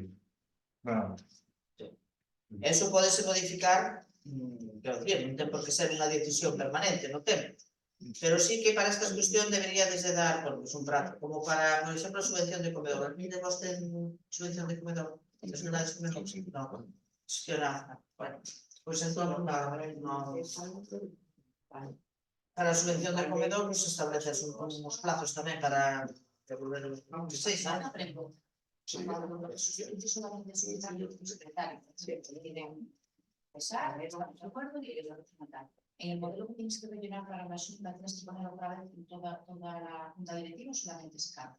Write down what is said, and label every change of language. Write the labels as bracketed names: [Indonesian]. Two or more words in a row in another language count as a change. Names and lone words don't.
[Galician] Nada máis. Eso podese modificar, quero dicir, non ten por que ser unha decisión permanente, non ten. Pero sí que para esta cuestión debería desde dar, bueno, pues un prazo, como para, por exemplo, a subvención de comedor. ¿Mire vos ten subvención de comedor? [Spanish] ¿Es una de comedor? No. Es que era, bueno, pues [Galician] entón, para a subvención de comedor, nos estableces uns plazos tamén para devolver os seis anos. [Spanish] En el modelo que tienes que rellenar para la Xunta, tienes que poner otra vez toda la junta directiva o solamente ese cargo.